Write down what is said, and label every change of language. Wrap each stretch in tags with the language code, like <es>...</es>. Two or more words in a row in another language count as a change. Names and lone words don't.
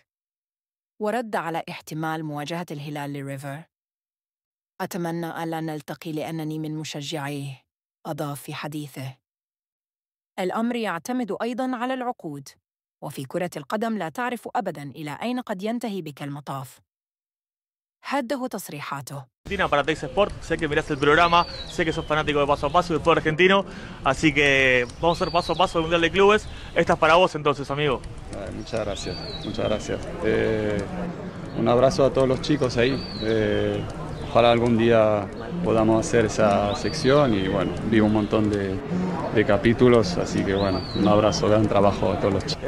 <ar>ورد على احتمال مواجهة الهلال لريفر: أتمنى ألا نلتقي لأنني من مشجعيه. أضاف في حديثه: الأمر يعتمد أيضاً على العقود، وفي كرة القدم لا تعرف أبداً إلى أين قد ينتهي بك المطاف. هده تصريحاته.</ar> <es>Argentina para Teis Sport, sé que mirás el programa, sé que sos fanático de Paso a Paso y del fútbol argentino, así que vamos a hacer paso a paso el Mundial de Clubes. Esta es para vos entonces, amigo. Muchas gracias, muchas gracias. Un abrazo a todos los chicos ahí. Ojalá algún día podamos hacer esa sección y bueno, vi un montón de capítulos, así que bueno, un abrazo, gran trabajo a todos los chicos.</es>